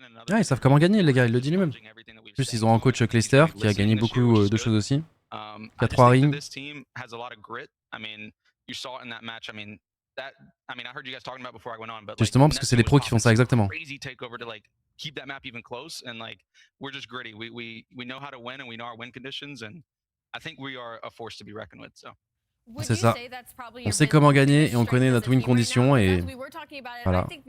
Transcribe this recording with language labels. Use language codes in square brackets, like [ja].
[fr] Ouais, ils savent comment gagner, les gars, ils le disent lui-même. En plus, ils ont un coach Clayster qui a gagné beaucoup de choses aussi. Qui a 3 rings. Justement, parce que c'est les pros qui font ça exactement. [en] Keep that map even close and like we're just gritty. We know how to win and we know our win conditions and I think we are a force to be reckoned with. So. [fr] C'est ça. On sait comment gagner et on connaît notre win condition et voilà.